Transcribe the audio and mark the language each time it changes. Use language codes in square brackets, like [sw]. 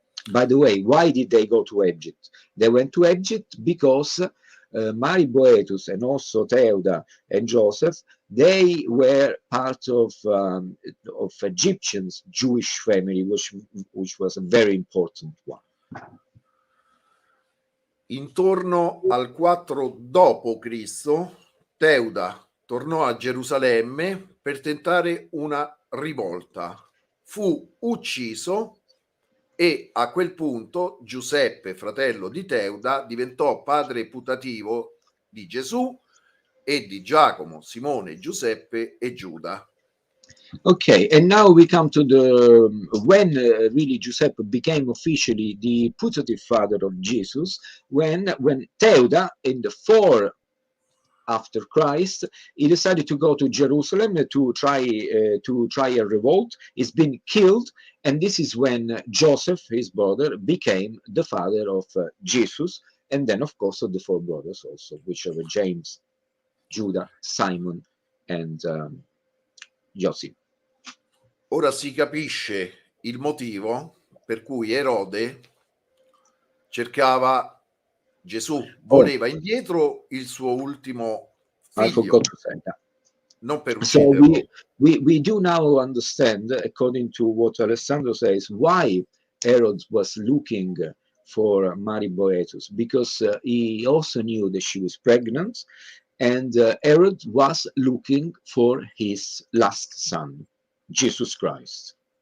[en] By the way, why did they go to Egypt? They went to Egypt because Mary Boetus and also Theuda and Joseph, they were part of Egyptians' Jewish family, which was a very important one. [it] Intorno al 4 dopo Cristo, Theuda tornò a Gerusalemme per tentare una rivolta. Fu ucciso e a quel punto Giuseppe, fratello di Theuda, diventò padre putativo di Gesù e di Giacomo, Simone, Giuseppe e Giuda. [en] Okay, and now we come to the when really Giuseppe became officially the putative father of Jesus, when Theuda, in the 4 after Christ, he decided to go to Jerusalem to try a revolt. He's been killed, and this is when Joseph, his brother, became the father of Jesus, and then of course of the four brothers also, which are James, Judah, Simon, and Joseph. [it] Ora si capisce il motivo per cui Erode cercava Gesù, voleva indietro il suo ultimo [en] I [it] figlio, [en] forgot to say that. [it] non per [en] So [it] ucciderlo. [en] we do now understand, according to what Alessandro says, why Herod was looking for Mary Boetus, because he also knew that she was pregnant, and Herod was looking for his last son, Jesus Christ.